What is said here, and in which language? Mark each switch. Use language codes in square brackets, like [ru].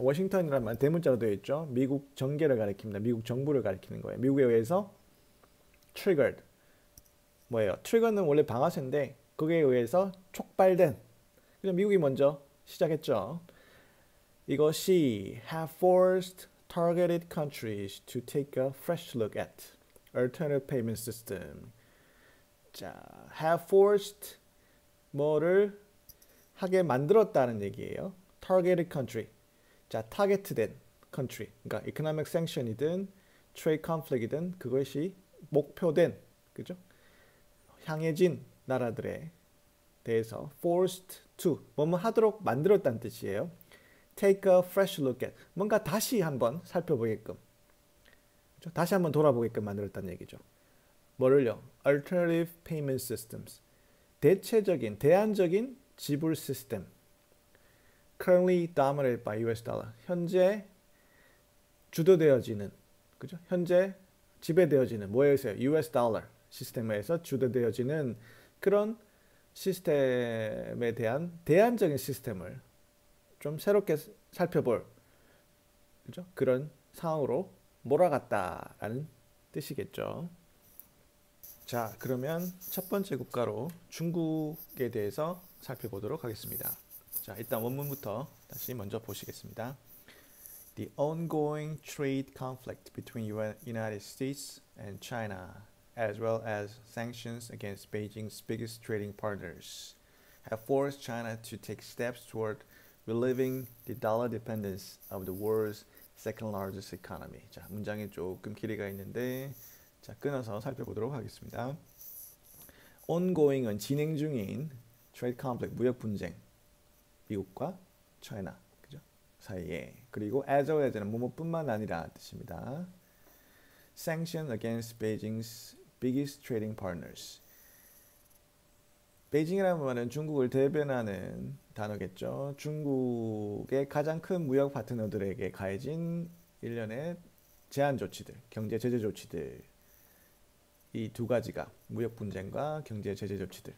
[ko] 워싱턴이라는 말 대문자로 되어 있죠. 미국 정계를 가리킵니다. 미국 정부를 가리키는 거예요. 미국에 의해서 triggered, 뭐예요? trigger는 원래 방아쇠인데 그에 의해서 촉발된, 그냥 미국이 먼저 시작했죠. [en] 이것이 have forced targeted countries to take a fresh look at alternative payment system. [ko] 자, [en] have forced [ko] 뭐를 하게 만들었다는 얘기예요. [en] targeted country. [ko] 자, 타겟된 country. 그러니까 [en] economic sanction [ko] 이든 [en] trade conflict [ko] 이든 그것이 목표된, 그죠? 향해진 나라들에 대해서 [en] forced to [ko] 뭐뭐 하도록 만들었다는 뜻이에요. [en] take a fresh look at [ko] 뭔가 다시 한번 살펴보게끔, 그렇죠? 다시 한번 돌아보게끔 만들었다는 얘기죠. 뭐를요? [en] alternative payment systems, [ko] 대체적인 대안적인 지불 시스템. [en] currently dominated by US dollar, [ko] 현재 주도되어지는, 그죠? 현재 지배되어지는 뭐에서요? US dollar 시스템에서 주도되어지는 그런 시스템에 대한 대안적인 시스템을 좀 새롭게 살펴볼, 그죠? 그런 상황으로 몰아갔다라는 뜻이겠죠. 자, 그러면 첫 번째 국가로 중국에 대해서 살펴보도록 하겠습니다. 자, 일단 원문부터 다시 먼저 보시겠습니다. [en] The ongoing trade conflict between United States and China, as well as sanctions against Beijing's biggest trading partners, have forced China to take steps toward relieving the dollar dependence of the world's second largest economy. [ko] 자, 문장에 조금 길이가 있는데 자, 끊어서 살펴보도록 하겠습니다. ongoing은 진행 중인 [en] trade conflict, [ko] 무역 분쟁, 미국과 China, 그죠? 사이에. 그리고 as well as는 뭐뭐뿐만 아니라 뜻입니다. [en] sanction against Beijing's biggest trading partners. [ko] 베이징이라는 말은 중국을 대변하는 단어겠죠. 중국의 가장 큰 무역 파트너들에게 가해진 일련의 제한 조치들, 경제 제재 조치들, 이 두 가지가 무역 분쟁과 경제 제재 조치들.